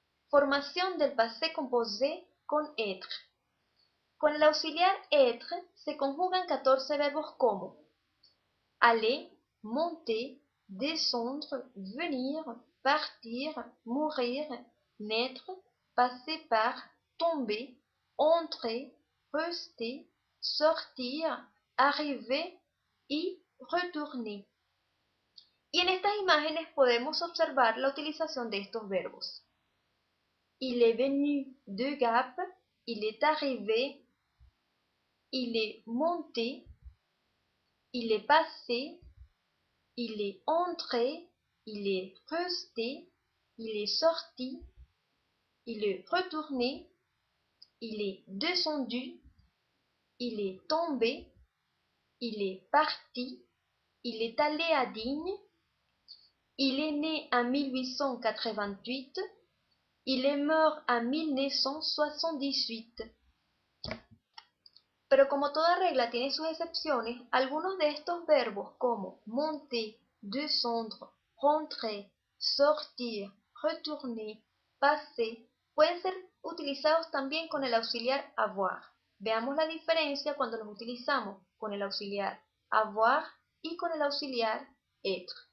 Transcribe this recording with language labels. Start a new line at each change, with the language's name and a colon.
Spanish: Formación del passé composé con être. Con el auxiliar être se conjugan 14 verbos como aller, monter, descendre, venir, partir, mourir, naître, passer par, tomber, entrer, rester, sortir, arriver y retourner. Y en estas imágenes podemos observar la utilización de estos verbos.
French: il est venu de Gap, il est arrivé, il est monté, il est passé, il est entré, il est resté, il est sorti, il est retourné, il est descendu, il est tombé, il est parti, il est allé à Digne, il est né en 1888, il est mort en 1978.
Spanish: Pero como toda regla tiene sus excepciones, algunos de estos verbos como monter, descendre, rentrer, sortir, retourner, passer, pueden ser utilizados también con el auxiliar avoir. Veamos la diferencia cuando los utilizamos con el auxiliar avoir y con el auxiliar être.